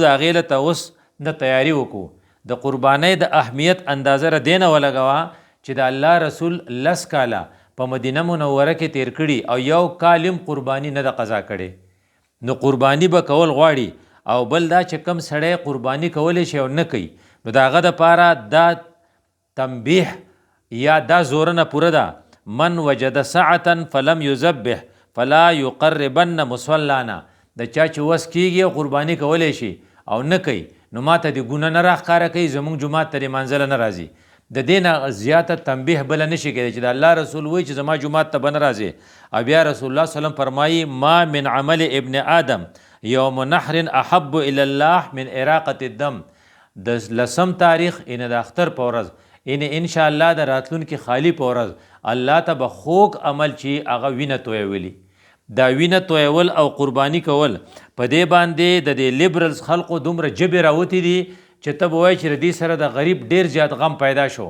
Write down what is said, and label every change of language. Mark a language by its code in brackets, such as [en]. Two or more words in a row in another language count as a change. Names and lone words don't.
[ps] د هغې له ته اوس نه تیاري وکړو. د قربانۍ د اهمیت اندازه را دې نه ولګوه چې د الله رسول 10 کاله په مدینه منوره کې تیر کړي او یو کالم قرباني نه ده قضا کړې. نو قرباني به کول غواړي. او بل دا چې کم سړی قرباني کولی شي او نه کوي، نو د هغه دپاره دا تنبیح یا دا زورنه پوره ده. [ar] من وجد ساعة فلم یذبح فلا یقربن مصلانا. [ps] د چا چې وس کېږي قرباني کولی شي او نه کوي، نو ما ته د ګونه نه راښکاره کوي، زموږ جومات ته د منزله نه راځي. د دې نه زیاته تنبیح بله نشي کېدی چې د الله رسول وایي چې زما جومات ته به نه راځي. او بیا رسول الله صلی الله علیه وسلم فرمایي [ar] ما من عمل ابن آدم یوم نحر احب الی الله من اراقة الدم. [ps] د 10 تاریخ ان د اختر په ورځ انشاءالله د راتلونکي خالی په ورځ الله ته به خوږ عمل چې هغه وینه تویولي. دا وینه تویول او قرباني کول په دې باندې د دې لیبرلز خلقو دومره جبې راوتې دي چې ته به وایې چې د دې سره د غریب ډېر زیات غم پیدا شو.